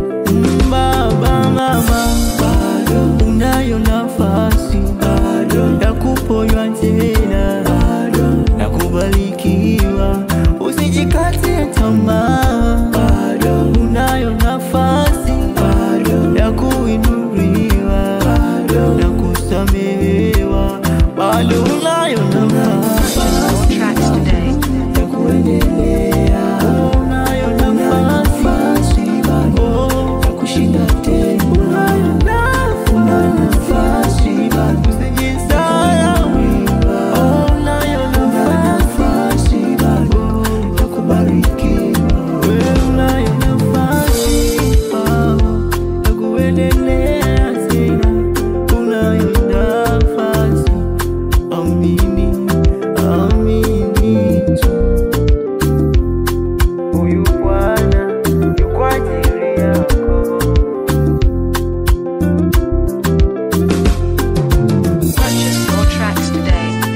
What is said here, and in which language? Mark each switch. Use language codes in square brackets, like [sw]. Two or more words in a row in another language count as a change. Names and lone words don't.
[sw] Mm, baba, mama, bado unayo nafasi bado ya kuponywa tena, bado ya kubarikiwa. Usijikate tamaa, bado unayo nafasi bado ya kuinuliwa, bado ya kusamehewa, bado unayo nafasi [en] Purchase your tracks today. [sw] ya kuendelea. Unayo nafasi bado ya kushinda tena. Unayo nafasi bado ya kuinuliwa. Unayo nafasi bado ya kubarikiwa. Wewe unayo nafasi bado ya kuendelea tena. Unayo nafasi. Amini, amini tu. Huyu Bwana yu kwa ajili yako. [en] Purchase your tracks today.